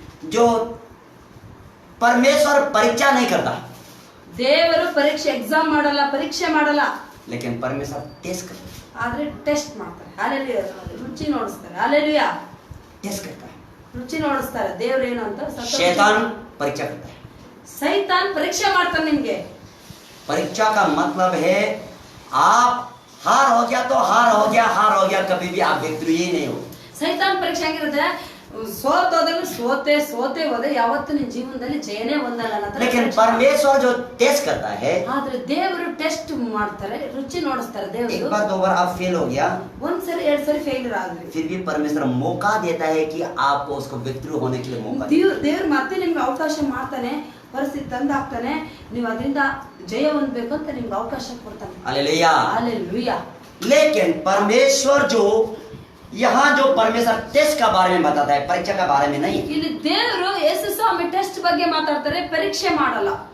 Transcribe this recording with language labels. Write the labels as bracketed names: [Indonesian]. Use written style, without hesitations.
[Hindi] जो परमेश्वर परीक्षा नहीं करता, [Kannada] ದೇವರು ಪರೀಕ್ಷೆ ಎಕ್ಸಾಮ್ ಮಾಡಲ್ಲ, ಪರೀಕ್ಷೆ ಮಾಡಲ್ಲ, [Hindi] लेकिन परमेश्वर टेस्ट करता है. [Kannada] ಆದ್ರೆ ಟೆಸ್ಟ್ ಮಾಡ್ತಾರೆ. हालेलुया. ರುಚಿ ನೋಡಿಸ್ತಾರೆ. हालेलुया. [Hindi] टेस्ट करता है. [Kannada] ರುಚಿ ನೋಡಿಸ್ತಾರೆ ದೇವರು ಏನು ಅಂತ. [Hindi] शैतान परीक्षा करता है. [Kannada] ಸೈತಾನ್ ಪರೀಕ್ಷೆ ಮಾಡ್ತಾನೆ ನಿಮ್ಗೆ. [Hindi] परीक्षा का मतलब है आप हार हो गया तो हार हो गया, हार हो गया, कभी भी आप विक्ट्री ही नहीं हो। [Kannada] ಸೈತಾನ್ ಪರೀಕ್ಷೆ ಹೆಂಗಿರುತ್ತೆ, ಸೋತೋದ್ರೆ ಸೋತೆ ಹೋದೆ, ಯಾವತ್ತು ನಿನ್ ಜೀವನದಲ್ಲಿ ಜಯನೇ ಹೊಂದಲ್ಲ ಅನ್ನೋ ತರ. [Hindi] लेकिन परमेश्वर जो टेस्ट करता है, [Kannada] ಆದ್ರೆ ದೇವರು ಟೆಸ್ಟ್ ಮಾಡ್ತಾರೆ, ರುಚಿ ನೋಡಿಸ್ತಾರೆ [Hindi] एक [Kannada] ದೇವರು. [Hindi] बार 2 बार आप फेल हो गया, [Kannada] ಒಂದ್ಸರಿ 2 ಸರಿ ಫೇಲ್ಯೂರ್ ಆದ್ರಿ, [Hindi] फिर भी परमेश्वर मौका देता है कि आपको उसको विक्ट्री होने के लिए मौका दे। [Kannada] ದೇವ್ರು ಮತ್ತೆ ನಿಮ್ಗೆ ಅವಕಾಶ ಮಾಡ್ತಾನೆ, ಪರಿಸ್ಥಿತಿ ತಂದಾಕ್ತಾನೆ, ನೀವು ಅದರಿಂದ ಜಯ ಹೊಂದಬೇಕು ಅಂತ ನಿಮ್ಗೆ ಅವಕಾಶ ಕೊಡ್ತಾನೆ. [Hindi] हालेलुया। हालेलुया। लेकिन परमेश्वर जो यहाँ जो परमेश्वर टेस्ट का बारे में बताता है, परीक्षा का बारे में नहीं। [Kannada] ಇಲ್ಲಿ ದೇವರು ಯೇಸು ಸ್ವಾಮಿ ಟೆಸ್ಟ್ ಬಗ್ಗೆ ಮಾತಾಡ್ತಾರೆ, ಪರೀಕ್ಷೆ ಮಾಡಲ್ಲ.